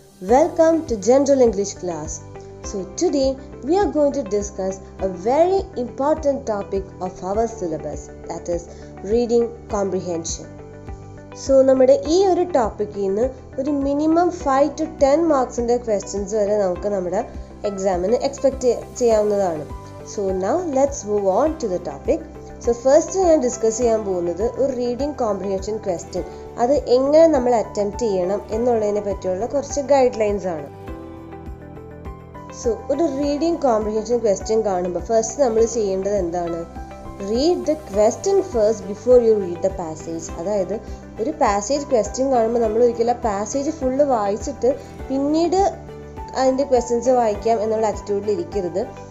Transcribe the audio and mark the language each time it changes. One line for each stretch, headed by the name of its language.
English: Welcome to General English class. So today we are going to discuss a very important topic of our syllabus, that is reading comprehension.
Malayalam: So നമ്മുടെ ഈ ഒരു ടോപ്പിക്കിൽ നിന്ന് ഒരു minimum 5 to 10 മാർക്സിൻ്റെ questions വരെ നമുക്ക് നമ്മുടെ എക്സാമിന് എക്സ്പെക്റ്റ് ചെയ്യാവുന്നതാണ്.
English: So now let's move on to the topic.
Malayalam: So first ഞാൻ ഡിസ്കസ് ചെയ്യാൻ പോകുന്നത് ഒരു റീഡിംഗ് കോംപ്രിഹെൻഷൻ ക്വസ്റ്റ്യൻ, അത് എങ്ങനെ നമ്മൾ അറ്റംപ്റ്റ് ചെയ്യണം എന്നുള്ളതിനെ പറ്റിയുള്ള കുറച്ച് ഗൈഡ് ലൈൻസ് ആണ്. സോ ഒരു റീഡിംഗ് കോംപ്രിഹെൻഷൻ ക്വസ്റ്റ്യൻ കാണുമ്പോൾ ഫസ്റ്റ് നമ്മൾ ചെയ്യേണ്ടത് എന്താണ്?
English: Read the question first before you read the passage.
Malayalam: അതായത് ഒരു പാസേജ് ക്വസ്റ്റ്യൻ കാണുമ്പോൾ നമ്മൾ ഒരിക്കലും ആ പാസേജ് ഫുള്ള് വായിച്ചിട്ട് പിന്നീട് അതിൻ്റെ ക്വസ്റ്റ്യൻസ് വായിക്കാം എന്നുള്ള ആറ്റിറ്റ്യൂഡിൽ ഇരിക്കരുത്.